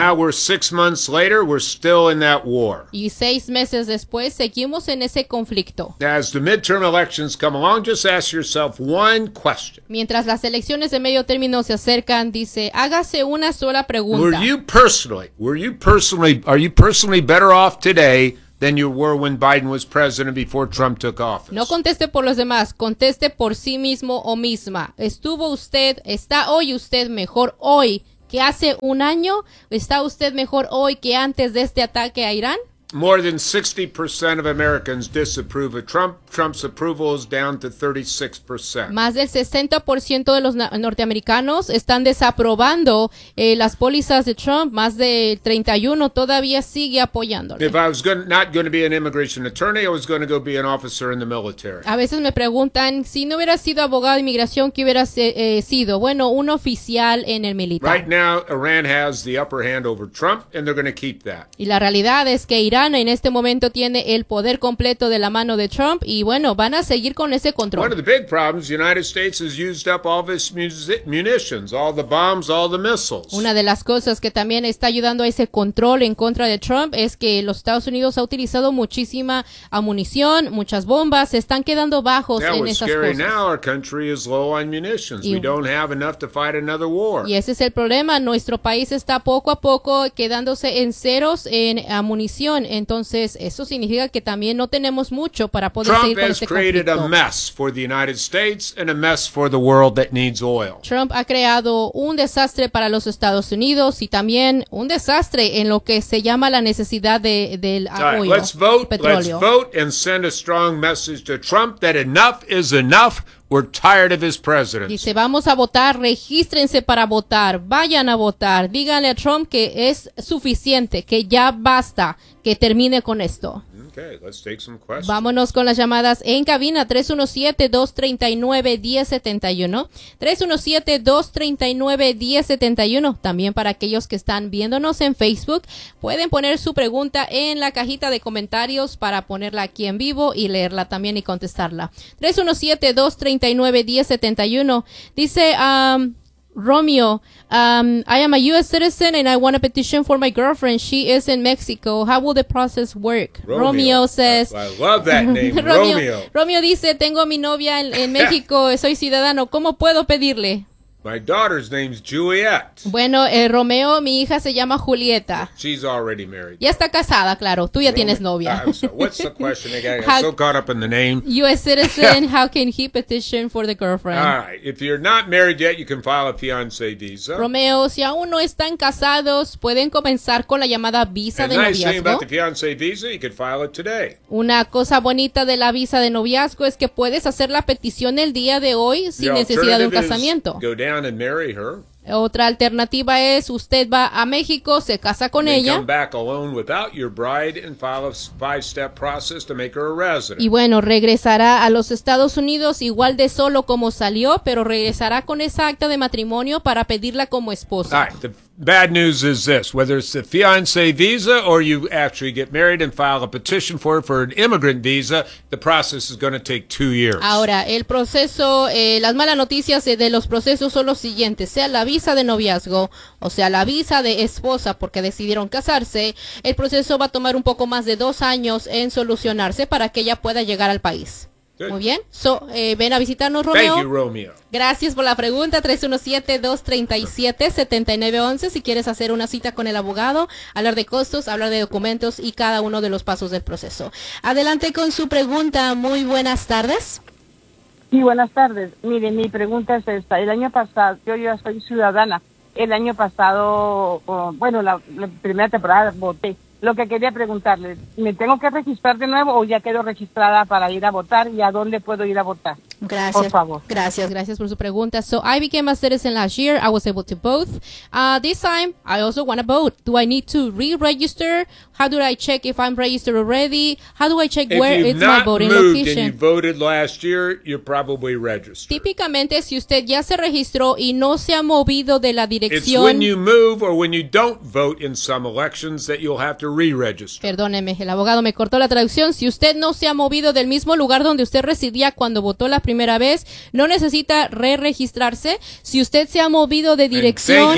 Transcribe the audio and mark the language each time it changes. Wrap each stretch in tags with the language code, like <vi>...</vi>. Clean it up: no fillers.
<en>Now we're 6 months later, we're still in that war.</en> <es>Y 6 meses después, seguimos en ese conflicto.</es> <en>As the midterm elections come along, just ask yourself one question.</en> <es>Mientras las elecciones de medio término se acercan, dice, hágase una sola pregunta.</es> <en>Are you personally better off today than you were when Biden was president before Trump took office?</en> <es>No conteste por los demás, conteste por sí mismo o misma. ¿Estuvo usted, está hoy usted mejor hoy que hace un año? ¿Está usted mejor hoy que antes de este ataque a Irán?</es> <en>More than 60% of Americans disapprove of Trump. Trump's approval is down to 36%.</en> <es>Más del 60% de los norteamericanos están desaprobando las pólizas de Trump. Más de 31% todavía sigue apoyándolo.</es> <en>If I was not going to be an immigration attorney, I was going to go be an officer in the military.</en> <es>A veces me preguntan, si no hubiera sido abogado de inmigración, ¿qué hubiera sido? Bueno, un oficial en el militar.</es> <en>Right now, Iran has the upper hand over Trump, and they're going to keep that.</en> <es>Y la realidad es que Irán en este momento tiene el poder completo de la mano de Trump y bueno, van a seguir con ese control.</es> <en>One of the big problems, the United States has used up all its munitions, all the bombs, all the missiles.</en> <es>Una de las cosas que también está ayudando a ese control en contra de Trump es que los Estados Unidos ha utilizado muchísima munición, muchas bombas, se están quedando bajos en esas cosas.</es> <en>Now our country is low on munitions. We don't have enough to fight another war.</en> <es>Y ese es el problema, nuestro país está poco a poco quedándose en ceros en munición. entonces eso significa que también no tenemos mucho para poder seguir con este conflicto.</es> <en>Trump has created a mess for the United States and a mess for the world that needs oil.</en> <es>Trump ha creado un desastre para los Estados Unidos y también un desastre en lo que se llama la necesidad de del</es> <en>oil. Let's vote and send a strong message to Trump that enough is enough. We're tired of his presidency.</en> <es>Dice, vamos a votar, regístrense para votar, vayan a votar, díganle a Trump que es suficiente, que ya basta, que termine con esto.</es> <en>Okay, let's take some questions.</en> <es>Vámonos con las llamadas en cabina, 317-239-1071, 317-239-1071, también para aquellos que están viéndonos en Facebook, pueden poner su pregunta en la cajita de comentarios para ponerla aquí en vivo y leerla también y contestarla, 317-239-1071, dice Romeo,</es> <en>I am a U.S. citizen and I want a petition for my girlfriend. She is in Mexico. How will the process work? Romeo says. I love that name, Romeo.</en> <es>Romeo dice, tengo a mi novia en México. Soy ciudadano. ¿Cómo puedo pedirle?</es> <en>My daughter's name's Juliet.</en> <es>Bueno, Romeo, mi hija se llama Julieta.</es> <en>She's already married.</en> <es>Ya está casada, claro. Tú ya tienes novia.</es> <en>What's the question again? I'm so caught up in the name. U.S. citizen, how can he petition for the girlfriend? All right. If you're not married yet, you can file a fiancé visa.</en> <es>Romeo, si aún no están casados, pueden comenzar con la llamada visa de noviazgo.</es> <en>And nice thing about the fiancé visa, you can file it today.</en> <es>Una cosa bonita de la visa de noviazgo es que puedes hacer la petición el día de hoy sin necesidad de un casamiento.</es> <en>Down and marry her.</en> <es>Otra alternativa es usted va a México, se casa con ella.</es> <en>Come back alone without your bride and file a 5-step process to make her a resident.</en> <es>Y bueno, regresará a los Estados Unidos igual de solo como salió, pero regresará con esa acta de matrimonio para pedirla como esposa.</es> <en>All right, the bad news is this, whether it's the fiancé visa or you actually get married and file a petition for it for an immigrant visa, the process is going to take 2 years.</en> <es>Ahora, el proceso, las malas noticias de los procesos son los siguientes, sea la visa de noviazgo, o sea, la visa de esposa porque decidieron casarse, el proceso va a tomar un poco más de 2 años en solucionarse para que ella pueda llegar al país.</es> <en>Good.</en> <es>Muy bien. So, ven a visitarnos, Romeo.</es> <en>Thank you, Romeo.</en> <es>Gracias por la pregunta. 317-237-7911. Si quieres hacer una cita con el abogado, hablar de costos, hablar de documentos y cada uno de los pasos del proceso. Adelante con su pregunta. Muy buenas tardes. Sí, buenas tardes. Mire, mi pregunta es esta. El año pasado, yo ya soy ciudadana. El año pasado, bueno, la primera temporada voté. Lo que quería preguntarle, ¿me tengo que registrar de nuevo o ya quedo registrada para ir a votar y a dónde puedo ir a votar? Gracias. Por favor. Gracias por su pregunta.</es> <en>So I became a citizen last year. I was able to vote. This time, I also want to vote. Do I need to re-register? How do I check if I'm registered already? How do I check where it's my voting location? If you've not moved and you voted last year, you're probably registered.</en> <es>Típicamente, si usted ya se registró y no se ha movido de la dirección.</es> <en>It's when you move or when you don't vote in some elections that you'll have to re-register.</en> <es>Perdóneme, el abogado me cortó la traducción. Si usted no se ha movido del mismo lugar donde usted residía cuando votó la primera vez, no necesita re-registrarse. Si usted se ha movido de dirección.</es>